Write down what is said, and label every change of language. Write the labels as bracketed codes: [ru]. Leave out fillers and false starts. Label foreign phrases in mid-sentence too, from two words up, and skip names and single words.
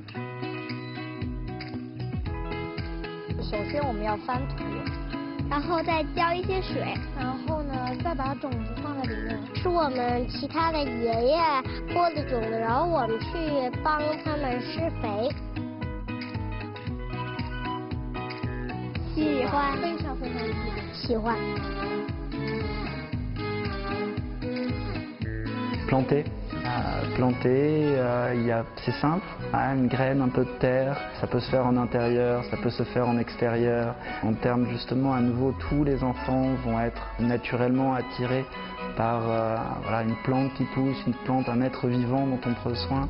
[zh] 首先我们要翻土，然后再浇一些水，然后呢再把种子放在里面。是我们其他的爷爷播的种子，然后我们去帮他们施肥。喜欢，非常非常喜欢。 [fr] Planter, c'est simple, une graine, un peu de terre, ça peut se faire en intérieur, ça peut se faire en extérieur. En termes justement, à nouveau, tous les enfants vont être naturellement attirés par voilà, une plante qui pousse, une plante, un être vivant dont on prend soin.